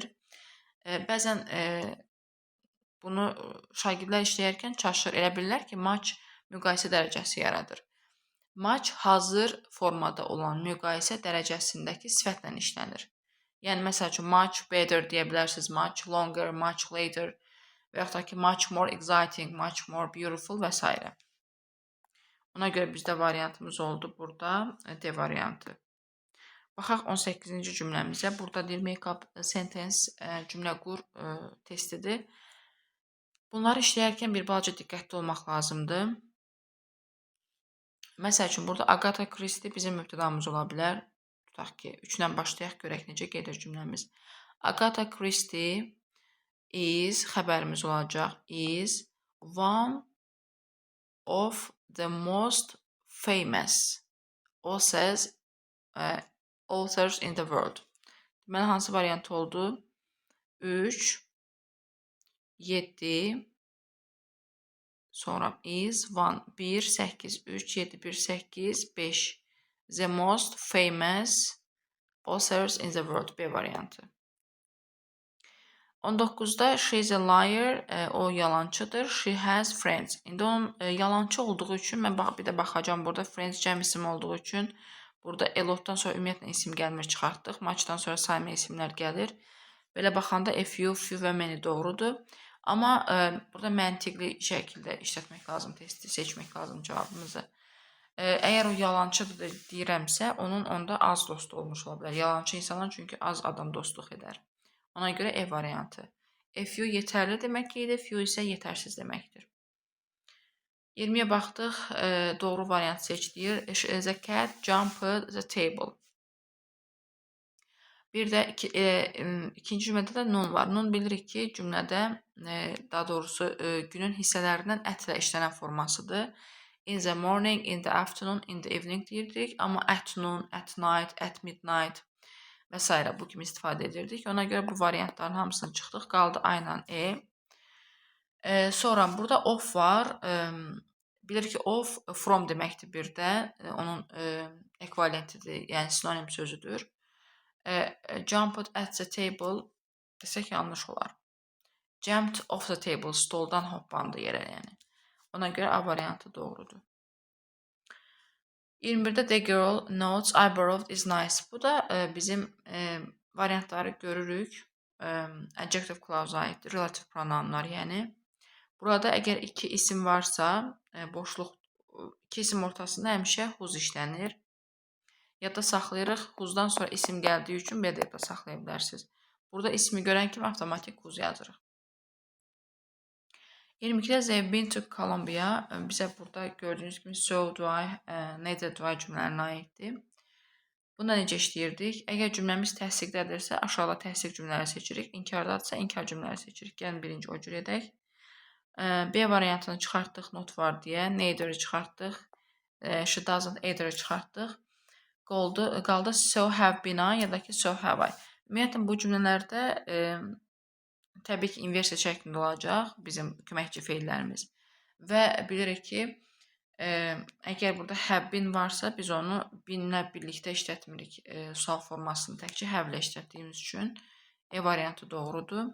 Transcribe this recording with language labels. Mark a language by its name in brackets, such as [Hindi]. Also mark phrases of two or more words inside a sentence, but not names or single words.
[Azerbaijani] Bəzən bunu şagirdlər işləyərkən çaşır. Elə bilirlər ki, match müqayisə dərəcəsi yaradır. Match hazır formada olan müqayisə dərəcəsindəki sifətlə işlənir. Yəni, məsəl üçün, [English] much better [Azerbaijani] deyə bilərsiniz, [English] much longer, much later [Azerbaijani] və yaxud da ki, [English] much more exciting, much more beautiful [Azerbaijani] və s. Ona görə bizdə variantımız oldu burada D variantı. Baxaq 18-ci cümləmizə. Burada deyir [English] make up sentence [Azerbaijani] cümlə qur testidir. Bunları işləyərkən bir balaca diqqətli olmaq lazımdır. Məsəl üçün, burada Agatha Christie bizim mübtədamız ola bilər. Tutaq ki, 3-dən başlayaq, görək necə gedir cümləmiz. Agatha Christie is, xəbərimiz olacaq, [English] is one of the most famous authors in the world. [Azerbaijani] Deməli, hansı variant oldu? 3, 7, sonra is, 1, 8, 3, 7, 1, 8, 5. [English] The most famous authors in the world. [Azerbaijani] B variantı. [English] 19-da she is a liar, [Azerbaijani] o yalancıdır. [English] She has friends. [Azerbaijani] İndi onun yalancı olduğu üçün mən bir də baxacağım burada friends cəm isim olduğu üçün. Burada elotdan sonra ümumiyyətlə isim gəlmir, çıxartdıq. Matchdan sonra sayma isimlər gəlir. Belə baxanda [English] a few, few [Azerbaijani] və many doğrudur. Amma burada məntiqli şəkildə işlətmək lazım, testi seçmək lazım cavabımızı. Əgər o yalancıdır deyirəmsə, onun onda az dostu olmuş ola bilər. Yalancı insanlar çünki az adam dostluq edər. Ona görə E variantı. [English] A few [Azerbaijani] yetərli demək ki, few isə yetərsiz deməkdir. 20-yə baxdıq, doğru variant seçdilir. [English] The cat jumped the table. [Azerbaijani] Bir də ikinci cümlədə də nun var. Nun bilirik ki, cümlədə, daha doğrusu günün hissələrindən ətlə işlənən formasıdır. [English] In the morning, in the afternoon, in the evening deyirdik. Amma at noon, at night, at midnight və s. [Azerbaijani] bu kimi istifadə edirdik. Ona görə bu variantların hamısını çıxdıq. Qaldı A ilə E. Sonra burada of var. Bilir ki, [English] of from [Azerbaijani] deməkdir bir də. Onun ekvivalentidir, yəni sinonim sözüdür. [English] Jumped at the table [Azerbaijani] desək yanlış olar. [English] Jumped off the table, [Azerbaijani] stoldan hoppandı yerə, yəni. Ona görə A variantı doğrudur. [English] 21-də the girl notes I borrowed is nice. [Azerbaijani] Bu da bizim variantları görürük. [English] Adjective clause [Azerbaijani] aiddir, [English] relative pronounlar, [Azerbaijani] yəni. Burada əgər iki isim varsa, boşluq, iki isim ortasında həmişə whose işlənir. Yadda saxlayırıq, whosedan sonra isim gəldiyi üçün belə də yadda saxlaya bilərsiniz. Burada ismi görən kimi avtomatik whose yazırıq. [English] 22-də they've been to Colombia. [Azerbaijani] Bizə burada gördüyünüz kimi [English] so do I, neither do I [Azerbaijani] cümlələrinə aiddir. Bunda necə işləyirdik? Əgər cümləmiz təsdiqdədirsə, aşağıda təsdiq cümlələri seçirik. İnkardadırsa, inkar cümlələri seçirik. Gəlin birinci o cür edək. B variantını çıxartdıq, not var deyə. Neither-i çıxartdıq. [English] She doesn't either- [Azerbaijani] i çıxartdıq. Qaldı [English] so have been- [Azerbaijani] a ya da ki [English] so have I. [Azerbaijani] Ümumiyyətlə, bu cümlələrdə təbii ki, inversiya şəklində olacaq bizim köməkçi feillərimiz. Və bilirik ki, əgər burada [English] have been [Azerbaijani] varsa, biz onu been-lə birlikdə işlətmirik. Sual formasını təkcə have-lə işlətdiyimiz üçün E variantı doğrudur.